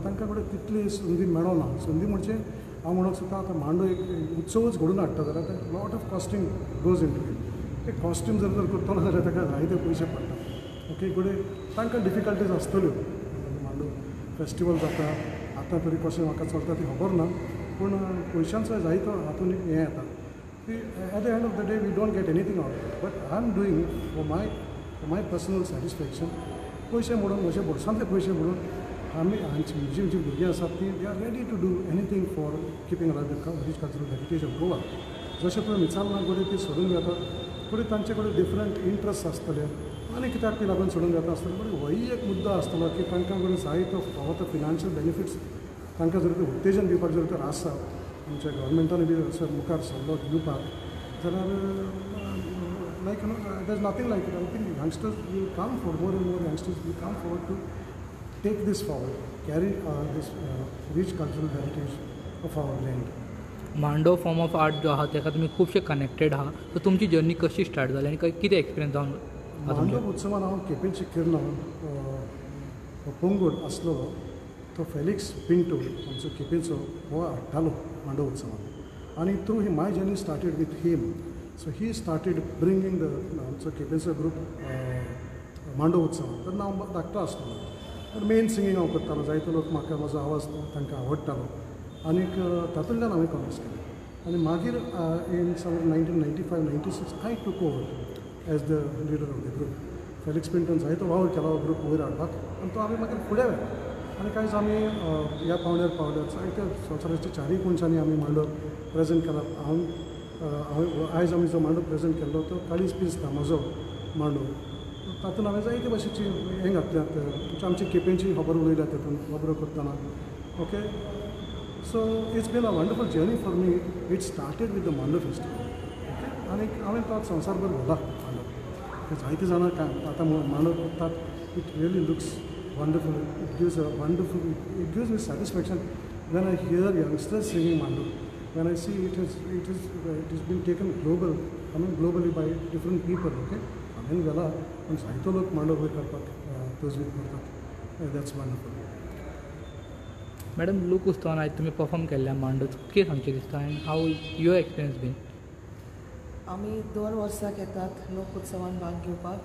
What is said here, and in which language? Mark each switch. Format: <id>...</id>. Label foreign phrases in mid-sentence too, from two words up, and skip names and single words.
<kok>तांकां कडेन तितली संदी मेळना. संदी म्हणजे हांव म्हणूंक सोदता आतां मांडो एक उत्सवच घडोवन हाडटा जाल्यार ताका</kok> <en>lot of costume goes into it.</en> <kok>ते कॉस्ट्यूम जर करतलो जाल्यार ताका जायते पयशे पडटा. ओके गोडे तांकां डिफिकल्टीज आसतल्यो. मांडो फेस्टिवल जाता आतां तरी कशें म्हाका चलता ती खबर ना, पूण पयशांचो जायतो हातूंत हें येता.</kok> <en>at the end of the day we don't get anything out of it. but I am doing for my personal satisfaction.</en> <kok>पयशे म्हणून म्हजे बोर्सांतले पयशे म्हणून आमी जी भुरगीं आसात ती</kok> <en>they are ready to do anything for keeping alive the rich cultural heritage of Goa.</en> <kok>जशें पळय मिसाल ना गोडे ती सोडून घेतात थोडी तांचे कडेन</kok> <en>different interest</en> <kok>आसतले आनी कित्याक ती लागून सोडून घेता आसतले बट होय एक मुद्दो आसतलो की तांकां कडेन जायतो फावो तो</kok> <en>financial benefits</en> <kok>तांकां जर ते उत्तेजन दिवपाक जर तर आसा आमच्या गव्हर्मेंटान बी असो मुखार सल्लो दिवपाक जाल्यार</kok> <en>like there's nothing like it. I think youngsters will come forward, more and more youngsters will come forward to take this forward, carry this rich cultural heritage of our land.</en> <kok>मांडो</kok> <en>form of art</en> <kok>जो आहा ताका तुमी खुबशे कनेक्टेड आहा सो तुमची जर्नी कशी स्टार्ट जाली आनी कितें एक्सपिरियन्स जावन मांडो उत्सवान हांव केपेंचे किर्ण पोंगूड आसलो तो फेलिक्स पिंटो आमचो केपेंचो हो हाडटालो मांडो उत्सवान आनी</kok> <en>through he my journey started with him. So he started bringing the</en> <kok>आमचो केपेंचो ग्रूप मांडो उत्सवान तेन्ना हांव धाकटो आसलो तर</kok> <en>main singing</en> <kok>हांव करतालो जायतो लोक म्हाका म्हजो आवाज तांकां आवडटालो आनीक तातूंतल्यान हांवें कॉमर्स केलें आनी मागीर</kok> <en>in summer 1995-96 I took over as the leader of the group.</en> <kok>फेलिक्स पिंटोन जायतो वावर केलो ग्रूप वयर हाडपाक आनी तो आमी मागीर फुडें व्हेलो आनी कांयच आमी ह्या पावण्यार पावल्यात जायत्या संवसाराच्या चारय कोनशांनी आमी मांडो प्रेजेंट केला. आयज आमी जो मांडो प्रेजेंट केल्लो तो काळीज पीस धामाचो मांडो तातूंत हांवें जायते भाशेची हें घातल्यात आमची केपेंची खबर उलयल्या तातूंत खबरो करतना.</kok> <en>okay so it's been a wonderful journey for me. it started with the Mando festival.</en> <kok>ओके आनी हांवें तो संवसारभर व्हरला मांडो. जायते जाणां आतां मांडो करतात.</kok> <en>it really looks wonderful it gives me satisfaction when I hear youngsters singing Mando. When I see it has been taken global, I mean globally by different people.</en> <kok>Okay, हांवें गेला पूण जायतो लोक मांडो वयर करपाक तजवीज करतात.</kok> <en>that's wonderful.</en> <kok>मॅडम लोक उत्सवान आयज तुमी परफॉर्म केल्ल्या मांडो कितें सांगचें दिसता आनी</kok> <en>how your experience been.</en> <kok>आमी 2 वर्सांक येतात लोक उत्सवान भाग घेवपाक.</kok>